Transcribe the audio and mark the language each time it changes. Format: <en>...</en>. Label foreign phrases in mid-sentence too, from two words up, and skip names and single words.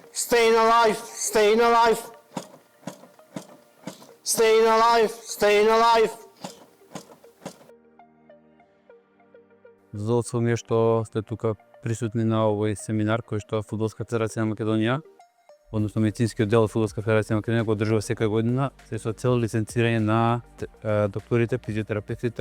<en>Staying alive, staying alive. Staying alive, staying alive.</en> <mk>Задоволство ми е што сте тука присутни на овој семинар кој што Фудбалска федерација на Македонија, односно медицинскиот дел од Фудбалска федерација на Македонија го одржува секоја година, се со цел лиценцирање на докторите, физиотерапевтите.</mk>